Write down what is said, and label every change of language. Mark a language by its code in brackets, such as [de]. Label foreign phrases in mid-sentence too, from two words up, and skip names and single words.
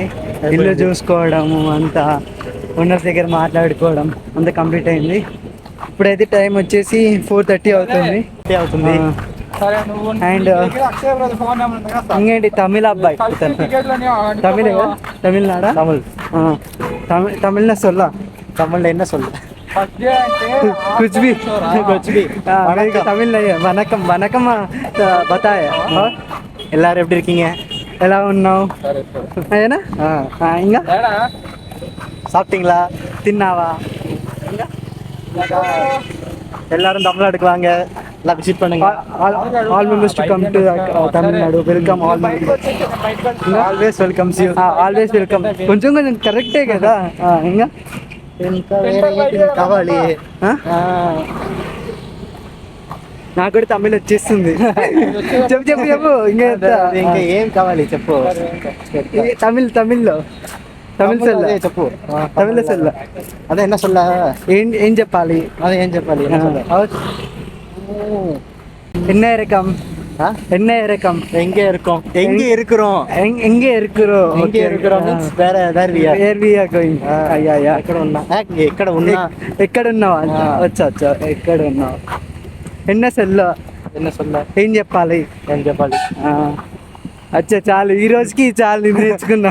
[te] ఇల్లు చూసుకోవడము అంతా, ఓనర్స్ దగ్గర మాట్లాడుకోవడం అంతా కంప్లీట్ అయింది. ఇప్పుడైతే టైం వచ్చేసి 4:30 అవుతుంది. అండ్ ఇంకేంటి తమిళ అబ్బాయి, తమిళనాడా? [ta] தமிழ் சொல்ல தமிழ் என்ன சொல்ல [hi] कुछ भी तमिल नहीं है. [ta] வணக்கம் வணக்கம் बताया. எல்லாரும் எப்படி இருக்கீங்க? ఎలా ఉన్నావు? అదేనా? ఇంకా சாப்பிட்டீங்களா? తిన్నావా? எல்லாரும் தமிழ்நாடுக்கு வாங்க, எல்லாம் விசிட் பண்ணுங்க. [en] All members to come to Tamil Nadu. Welcome all always welcomes you. Always welcome. [te] కొంచెం కరెక్టే కదా. ఇంకా వేరే కావాలి. నాకు కూడా తమిళ వచ్చేస్తుంది. చెప్పు ఇంకా ఏం కావాలి చెప్పు. తమిళ్లో చెప్పు. [ta] தமிழ் சொல்ல. [te] అదే [ta] என்ன சொல்ல. [te] ఏం చెప్పాలి? అదే ఏం చెప్పాలి? [ta] என்ன இறக்கம்? என்ன இறக்கம்? எங்க இருக்கிறோம் [te] ఎక్కడ ఉన్నావా? [ta] என்ன சொல்ல. [te] ఏం చెప్పాలి? అచ్చా చాలు, ఈ రోజుకి చాలు నేర్చుకున్నా.